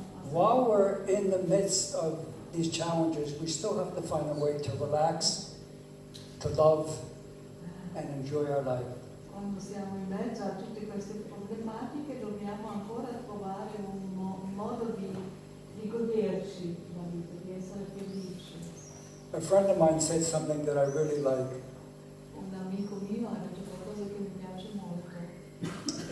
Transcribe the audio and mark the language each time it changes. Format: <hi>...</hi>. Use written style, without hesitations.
<en>While we're in the midst of these challenges, we still have to find a way to relax, to love, and enjoy our life.</en> <it>Quando siamo in mezzo a tutte queste problematiche dobbiamo ancora trovare un modo di goderci la vita, di essere felici.</it> <en>A friend of mine said something that I really like.</en> <it>Un amico mio ha detto qualcosa che mi piace molto.</it>